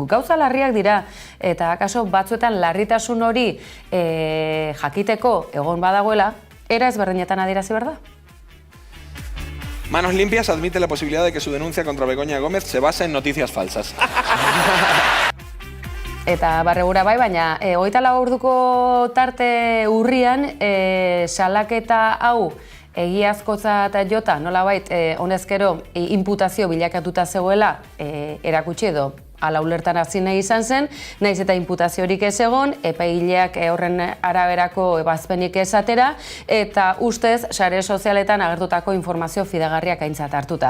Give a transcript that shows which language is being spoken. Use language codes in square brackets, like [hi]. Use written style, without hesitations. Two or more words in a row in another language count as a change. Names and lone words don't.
[eu] Gauza larriak dira, eta akaso batzuetan larritasun hori jakiteko egon badagoela, era ezberdinetan adierazi behar da. [es] Manos Limpias admite la posibilidad de que su denuncia contra Begoña Gómez se base en noticias falsas. [eu] Eta barregura bai, baina 24 orduko tarte urrian salaketa hau egiazkotzat jota, nolabait, honezkero inputazio bilakatuta zegoela erakutsi edo ala ulertan hasi nahi izan zen, nahiz eta inputaziorik ez egon, epaileak horren araberako ebazpenik ez atera, eta ustez sare sozialetan agertutako informazio fidagarriak aintzat hartuta.